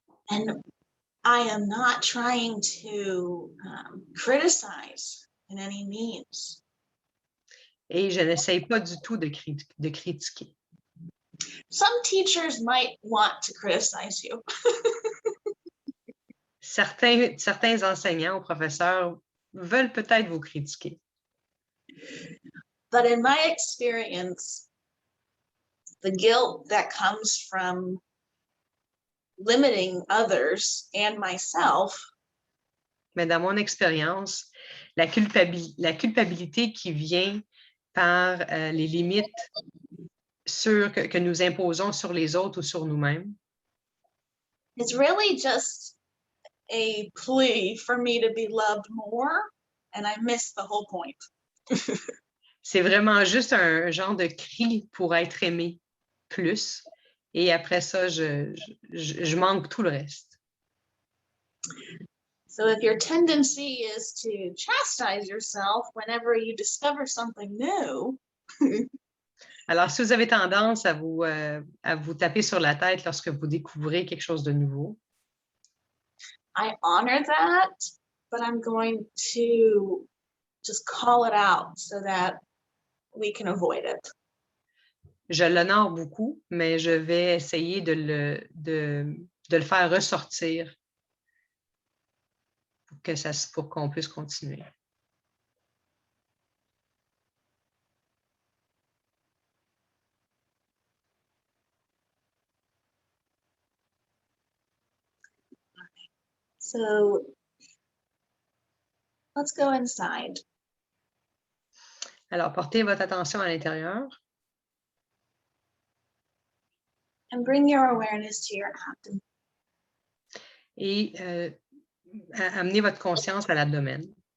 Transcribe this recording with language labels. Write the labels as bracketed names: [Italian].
[English] And I am not trying to criticize in any means. [French] Et je n'essaye pas du tout de critiquer. [English] Some teachers might want to criticize you. [French] Certains enseignants ou professeurs veulent peut-être vous critiquer. [English] But in my experience, the guilt that comes from limiting others and myself, [French] mais dans mon expérience, la culpabilité qui vient par les limites que nous imposons sur les autres ou sur nous-mêmes, [English] it's really just a plea for me to be loved more, and I miss the whole point. [French] c'est vraiment juste un genre de cri pour être aimé plus, et après ça, je manque tout le reste. [English] So if your tendency is to chastise yourself whenever you discover something new, [French] alors, si vous avez tendance à vous taper sur la tête lorsque vous découvrez quelque chose de nouveau, [English] I honor that, but I'm going to just call it out so that we can avoid it. [French] je l'honore beaucoup, mais je vais essayer de le faire ressortir pour qu'on puisse continuer. [English] So let's go inside. [French] Alors, portez votre attention à l'intérieur. [English] And bring your awareness to your abdomen. [French] Et amenez votre conscience à l'abdomen.